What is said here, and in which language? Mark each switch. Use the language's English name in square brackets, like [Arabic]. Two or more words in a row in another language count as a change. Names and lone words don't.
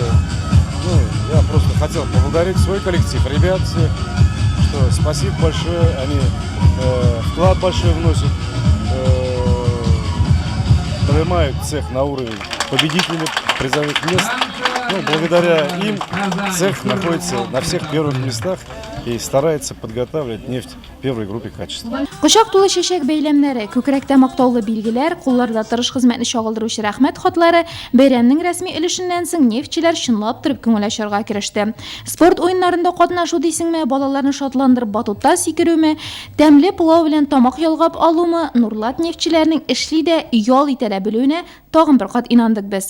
[Russian] Я просто хотел поблагодарить свой коллектив, ребят всех, что спасибо большое, они вклад большой вносят, поднимают цех на уровень победителей призовых мест. Благодаря им цех находится на всех первых местах и старается подготавливать нефть первой группе качества. [Tatar] Кочак тулы чәчәк бәйләмнәре, күкрәктә мактаулы билгеләр, кулларда тырыш хезмәтне чагылдыручы рәхмәт хатлары бәйрәмнең рәсми өлешеннән соң нефтчеләр чынлап торып күңел ачарга кереште. Спорт ойыннарында катнашу дисеңме, балаларны шатландырып батутта сикерүме, тәмле пылау белән тамак ялгап алумы, Нурлат нефтчеләрнең эшли дә, ял итә дә белүенә тагын бер кат инандык без.